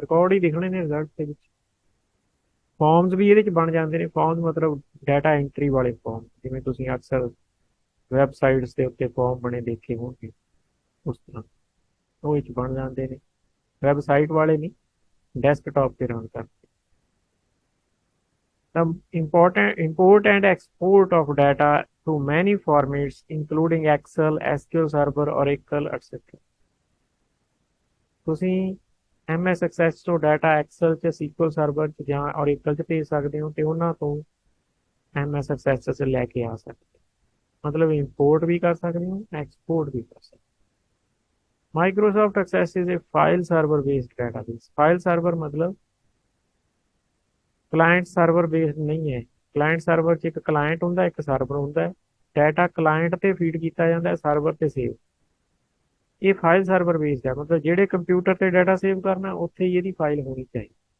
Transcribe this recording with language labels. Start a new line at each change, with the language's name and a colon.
Punjabi: Record ਹੀ ਦਿਖਣੇ ਨੇ result ਦੇ ਵਿੱਚ। ਫਾਰਮਸ ਵੀ ਇਹਦੇ 'ਚ ਬਣ ਜਾਂਦੇ ਨੇ। ਫਾਰਮਸ ਮਤਲਬ ਡਾਟਾ ਐਂਟਰੀ ਵਾਲੇ ਫਾਰਮ, ਜਿਵੇਂ ਤੁਸੀਂ ਅਕਸਰ ਵੈਬਸਾਈਟਸ ਦੇ ਉੱਤੇ ਫਾਰਮ ਬਣੇ ਦੇਖੇ ਹੋਣਗੇ, ਉਸ ਤਰ੍ਹਾਂ ਉਹ ਇਹ 'ਚ ਬਣ ਜਾਂਦੇ ਨੇ। ਵੈਬਸਾਈਟ ਵਾਲੇ ਨਹੀਂ, ਡੈਸਕਟਾਪ ਤੇ ਰਨ ਕਰਦੇ।
English: The important import and export of data to many formats including Excel, SQL Server, Oracle, etc.
Punjabi: ਤੁਸੀਂ MS Access ਤੋਂ ਡਾਟਾ ਐਕਸਲ 'ਚ, SQL ਸਰਵਰ 'ਚ ਜਾਂ Oracle 'ਚ ਭੇਜ ਸਕਦੇ ਹੋ ਤੇ ਉਹਨਾਂ ਤੋਂ MS Access 'ਚ ਲੈ ਕੇ ਆ ਸਕਦੇ ਹੋ। ਮਤਲਬ ਇੰਪੋਰਟ ਵੀ ਕਰ ਸਕਦੇ ਹੋ, ਐਕਸਪੋਰਟ ਵੀ ਕਰ ਸਕਦੇ ਹੋ।
English: Microsoft Access is a file server based database।
Punjabi: File server ਮਤਲਬ ਕਲਾਇੰਟ ਸਰਵਰ ਬੇਸਡ ਨਹੀਂ ਹੈ। ਕਲਾਇੰਟ ਸਰਵਰ 'ਚ ਇੱਕ ਕਲਾਇੰਟ ਹੁੰਦਾ, ਇੱਕ ਸਰਵਰ ਹੁੰਦਾ ਹੈ। ਡਾਟਾ ਕਲਾਇੰਟ ਤੇ ਫੀਡ ਕੀਤਾ ਜਾਂਦਾ ਹੈ, ਸਰਵਰ ਤੇ ਸੇਵ। ਇਹ ਫਾਈਲ ਸਰਵਰ ਬੇਸਡ ਹੈ, ਮਤਲਬ ਜਿਹੜੇ ਕੰਪਿਊਟਰ ਤੇ ਡਾਟਾ ਸੇਵ ਕਰਨਾ ਉੱਥੇ ਹੀ ਇਹਦੀ ਫਾਈਲ ਹੋਣੀ ਚਾਹੀਦੀ।